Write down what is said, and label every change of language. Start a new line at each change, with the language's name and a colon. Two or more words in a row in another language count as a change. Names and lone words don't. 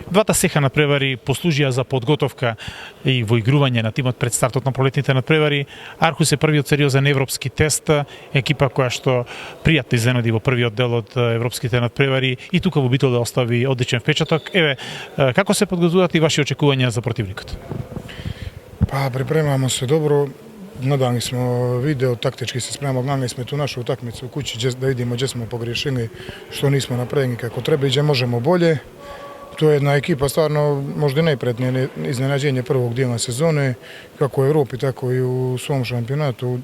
Macedonian: Двата сеха надпревари послужија за подготовка и во игрување на тимот пред стартот на пролетните надпревари. Архус е првиот сериозен европски тест, екипа која што пријатно изненади во првиот дел од европските надпревари и тука во Битол да остави одличен впечаток. Еве, како се подготвуваат и ваши очекувања за противникот?
Croatian: Pa, pripremamo se dobro. Nadali smo video, taktički se spremamo, gledali smo tu našu utakmicu u kući da vidimo gdje smo pogriješili, što nismo napravili kako treba i gdje možemo bolje. To je jedna ekipa stvarno možda najpretnije iznenađenje prvog dijela sezone, kako u Evropi, tako i u svom šampionatu.